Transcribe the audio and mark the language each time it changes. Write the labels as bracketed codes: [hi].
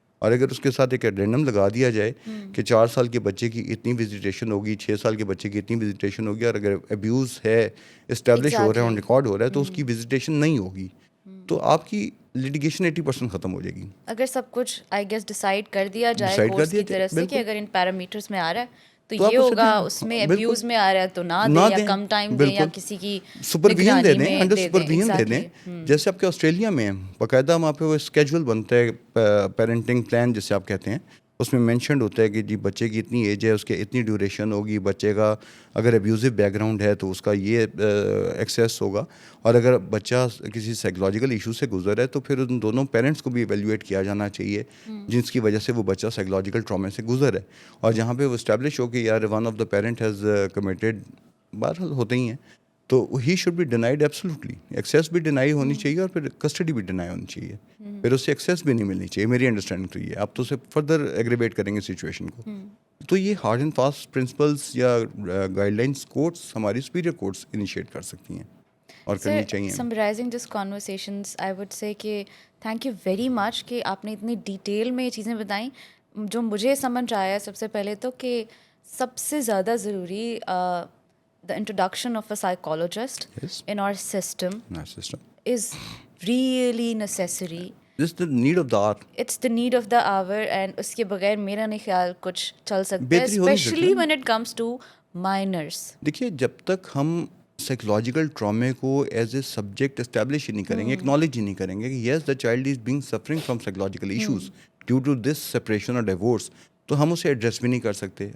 [ur] اور اگر اس کے ساتھ ایک ایڈینڈم لگا دیا جائے کہ 4 سال کے بچے کی اتنی وزیٹیشن ہوگی, 6 سال کے بچے کی اتنی وزیٹیشن ہوگی, اور اگر ابیوز ہے اسٹیبلش ہو رہا ہے, آن ریکارڈ ہو رہا ہے, تو اس کی وزیٹیشن نہیں ہوگی, تو آپ کی لیٹیگیشن 80% ختم ہو جائے گی. اگر سب کچھ آئی گیس ڈیسائیڈ کر دیا جائے کورٹس کی طرف سے کہ اگر ان پیرامیٹرس میں آ رہا ہے تو یہ ہوگا, اس میں ابیوز میں آ رہا ہے تو نہ دیں یا کم ٹائم دیں یا کسی کی سپرویژن دے دیں, انڈر سپرویژن دے دیں. جیسے آپ کے آسٹریلیا میں باقاعدہ وہاں پہ وہ اسکیجول بنتا ہے, پیرنٹنگ پلان جسے آپ کہتے ہیں, اس میں مینشنڈ ہوتا ہے کہ جی بچے کی اتنی ایج ہے, اس کے اتنی ڈیوریشن ہوگی, بچے کا اگر ابیوزو بیک گراؤنڈ ہے تو اس کا یہ ایکسیس ہوگا, اور اگر بچہ کسی سائیکولوجیکل ایشو سے گزر ہے تو پھر ان دونوں پیرنٹس کو بھی ایویلیویٹ کیا جانا چاہیے جس کی وجہ سے وہ بچہ سائیکولوجیکل ٹراما سے گزر ہے. اور جہاں پہ وہ اسٹیبلش ہو کہ یار [en] one of the parent has committed, [ur] بہرحال ہوتے ہی ہیں, تو [en] He should be denied absolutely. [ur] Access بھی ڈینائی ہونی چاہیے اور پھر کسٹڈی بھی ڈینائی ہونی چاہیے, پھر اس سے ایکسیس بھی نہیں ملنی چاہیے. میری انڈرسٹینڈنگ تو یہ ہے. آپ تو اسے فردر ایگریویٹ کریں گے سچویشن کو. تو یہ ہارڈ اینڈ فاسٹ پرنسپلس یا گائیڈ لائنس کورٹس ہماری سپیریئر کورٹس انیشیٹ کر سکتی ہیں اور کرنی چاہیے. [en] summarising this conversations I would say [ur] کہ [en] thank you very much [ur] کہ آپ نے اتنی ڈیٹیل میں یہ چیزیں بتائیں. جو مجھے سمجھ آیا سب سے پہلے تو کہ سب سے زیادہ ضروری [en] the introduction of a psychologist Yes. in our system Our system. is really necessary. This is the need of the hour. It's the need of the hour, and [ur] اس کے بغیر میرا نہیں خیال کچھ چل سکتا ہے, بہتری ہو نہیں سکتی [en] especially [ur] نا. [en] when it comes to minors. [ur] دیکھیے جب تک ہم سائیکولوجیکل ٹرامے کو ایز اے سبجیکٹ اسٹیبلش ہی نہیں کریں گے, ایکنالج ہی نہیں کریں گے کہ [en] yes the child is being suffering from psychological issues due to this separation [ur] اور ڈیورس, تو ہم اسے ایڈریس بھی نہیں کر سکتے.